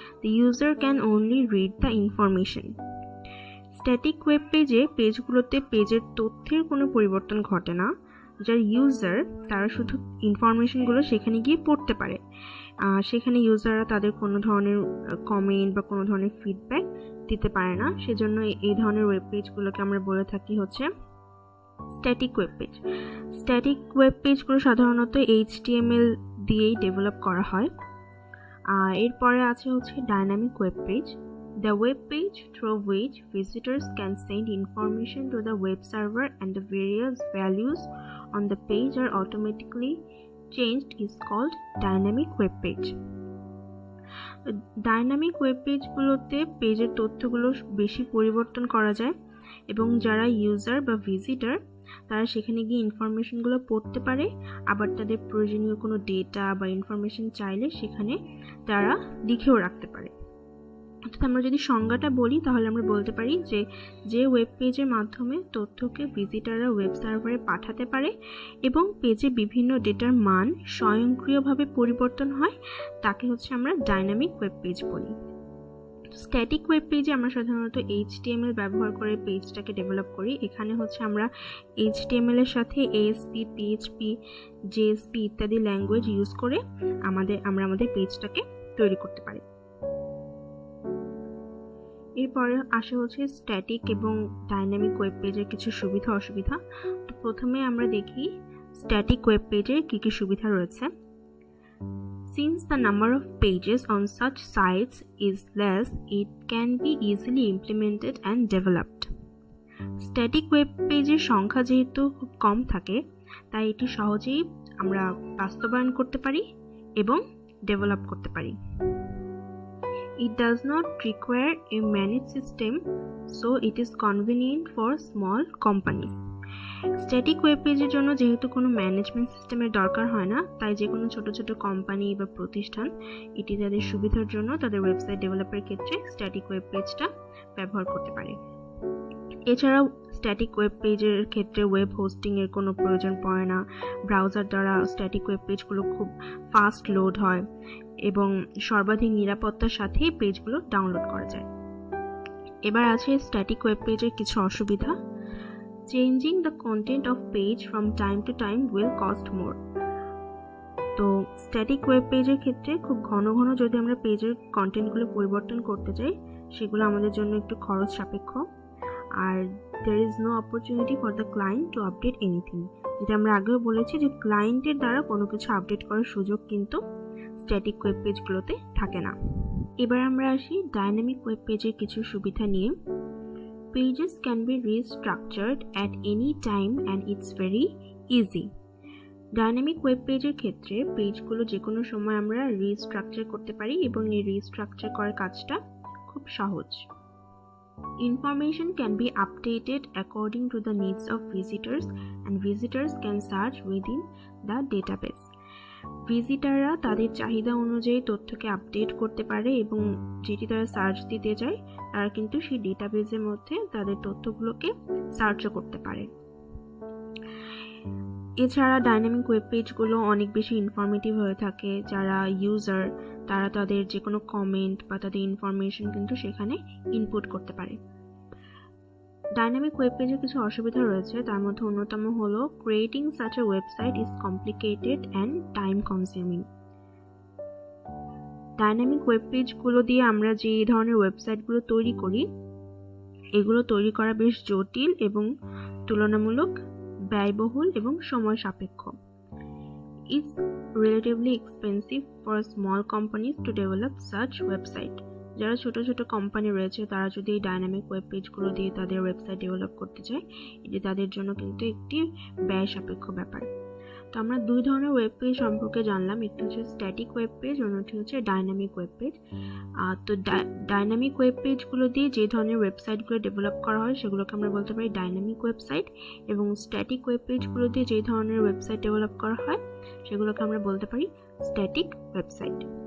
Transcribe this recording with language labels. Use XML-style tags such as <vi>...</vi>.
<en>The user can only read the information.</en> <bn>Static web page পেজগুলোতে পেজের তথ্যের কোনো পরিবর্তন ঘটে না। যার ইউজার তারা শুধু ইনফরমেশনগুলো সেখানে গিয়ে পড়তে পারে। সেখানে ইউজাররা তাদের কোনো ধরনের কমেন্ট বা কোনো ধরনের ফিডব্যাক দিতে পারে না। সেজন্য এই ধরনের ওয়েব পেজগুলোকে আমরা বলে থাকি হচ্ছে static web page. Static web পেজগুলো সাধারণত HTML দিয়েই ডেভেলপ করা হয়। এরপরে আছে হচ্ছে dynamic web page.</bn> <en>The web page through which visitors can send information to the web server and the various values on the page are automatically changed is called dynamic web page.</en> <bn>Dynamic web পেজগুলোতে পেজের তথ্যগুলো বেশি পরিবর্তন করা যায় এবং যারা user বা visitor তারা সেখানে গিয়ে ইনফরমেশনগুলো পড়তে পারে। আবার তাদের প্রয়োজনীয় কোনো ডেটা বা ইনফরমেশন চাইলে সেখানে তারা লিখেও রাখতে পারে। অর্থাৎ আমরা যদি সংজ্ঞাটা বলি তাহলে আমরা বলতে পারি যে ওয়েব পেজের মাধ্যমে তথ্যকে ভিজিটাররা ওয়েব সার্ভারে পাঠাতে পারে এবং পেজে বিভিন্ন ডেটার মান স্বয়ংক্রিয়ভাবে পরিবর্তন হয় তাকে হচ্ছে আমরা ডাইনামিক ওয়েব পেজ বলি। স্ট্যাটিক ওয়েব পেজে আমরা সাধারণত HTML ব্যবহার করে পেজটাকে ডেভেলপ করি। এখানে হচ্ছে আমরা HTML এর সাথে ASP, PHP, JSP ইত্যাদি ল্যাঙ্গুয়েজ ইউজ করে আমরা আমাদের পেজটাকে তৈরি করতে পারি। এরপরে আসে হচ্ছে স্ট্যাটিক এবং ডাইনামিক ওয়েব পেজের কিছু সুবিধা অসুবিধা। তো প্রথমে আমরা দেখি স্ট্যাটিক ওয়েব পেজের কী কী সুবিধা রয়েছে।</bn> <en>Since the number of pages on such sites is less, it can be easily implemented and developed.</en> <bn>Static web পেজের সংখ্যা যেহেতু খুব কম থাকে তাই এটি সহজেই আমরা বাস্তবায়ন করতে পারি এবং ডেভেলপ করতে পারি।</bn> <en>It does not require a managed system, so it is convenient for small companies.</en> <bn>Static web পেজের জন্য যেহেতু কোনো ম্যানেজমেন্ট সিস্টেমের দরকার হয় না তাই যে কোনো ছোট ছোট কোম্পানি বা প্রতিষ্ঠান এটি তাদের সুবিধার জন্য তাদের ওয়েবসাইট ডেভেলপের ক্ষেত্রে স্ট্যাটিক ওয়েব পেজটা ব্যবহার করতে পারে। এছাড়াও স্ট্যাটিক ওয়েব পেজের ক্ষেত্রে ওয়েব হোস্টিংয়ের কোনো প্রয়োজন পড়ে না। ব্রাউজার দ্বারা স্ট্যাটিক ওয়েব পেজগুলো খুব ফাস্ট লোড হয় এবং সর্বাধিক নিরাপত্তার সাথে পেজগুলো ডাউনলোড করা যায়। এবার আছে স্ট্যাটিক ওয়েব পেজের কিছু অসুবিধা।</bn> <en>Changing the content of page from time to time will cost more.</en> <bn>তো স্ট্যাটিক ওয়েব পেজের ক্ষেত্রে খুব ঘন ঘন যদি আমরা পেজের কন্টেন্টগুলো পরিবর্তন করতে চাই সেগুলো আমাদের জন্য একটু খরচ সাপেক্ষ, আর</bn> <en>there is no opportunity for the client to update anything,</en> <bn>যেটা আমরা আগেও বলেছি যে ক্লায়েন্টের দ্বারা কোনো কিছু আপডেট করার সুযোগ কিন্তু স্ট্যাটিক ওয়েব পেজগুলোতে থাকে না। এবার আমরা আসি ডাইনামিক ওয়েব পেজের কিছু সুবিধা নিয়ে।</bn> <en>Pages can be restructured at any time and it's very easy.</en> <bn>Dynamic web পেজের ক্ষেত্রে পেজগুলো যে কোনো সময় আমরা রিস্ট্রাকচার করতে পারি এবং এই রিস্ট্রাকচার করার কাজটা খুব সহজ।</bn> <en>Information can be updated according to the needs of visitors and visitors can search within the database.</en> <bn>ভিজিটাররা তাদের চাহিদা অনুযায়ী তথ্যকে আপডেট করতে পারে এবং যেটি তারা সার্চ দিতে চায় তারা কিন্তু সেই ডেটাবেজের মধ্যে তাদের তথ্যগুলোকে সার্চও করতে পারে। এছাড়া ডাইনামিক ওয়েব পেজগুলো অনেক বেশি ইনফরমেটিভ হয়ে থাকে। যারা ইউজার তারা তাদের যে কোনো কমেন্ট বা তাদের ইনফরমেশন কিন্তু সেখানে ইনপুট করতে পারে। ডাইনামিক ওয়েব পেজের কিছু অসুবিধা রয়েছে, তার মধ্যে অন্যতম হলো</bn> <en>Creating such a website is complicated and time consuming.</en> <bn>Dynamic web পেজগুলো দিয়ে আমরা যে ধরনের ওয়েবসাইটগুলো তৈরি করি এগুলো তৈরি করা বেশ জটিল এবং তুলনামূলক ব্যয়বহুল এবং সময় সাপেক্ষ।</bn> <en>It's relatively expensive for small companies to develop such website.</en> <bn>যারা ছোট ছোট কোম্পানি রয়েছে তারা যদি এই ডাইনামিক ওয়েব পেজগুলো দিয়ে তাদের ওয়েবসাইট ডেভেলপ করতে চায় এটি তাদের জন্য কিন্তু একটি ব্যয় সাপেক্ষ ব্যাপার। তো আমরা দুই ধরনের ওয়েব পেজ সম্পর্কে জানলাম, একটি হচ্ছে স্ট্যাটিক ওয়েব পেজ, অন্যটি হচ্ছে ডাইনামিক ওয়েব পেজ। তো ডাইনামিক ওয়েব পেজগুলো দিয়ে যে ধরনের ওয়েবসাইটগুলো ডেভেলপ করা হয় সেগুলোকে আমরা বলতে পারি ডাইনামিক ওয়েবসাইট, এবং স্ট্যাটিক ওয়েব পেজগুলো দিয়ে যে ধরনের ওয়েবসাইট ডেভেলপ করা হয় সেগুলোকে আমরা বলতে পারি স্ট্যাটিক ওয়েবসাইট।</bn>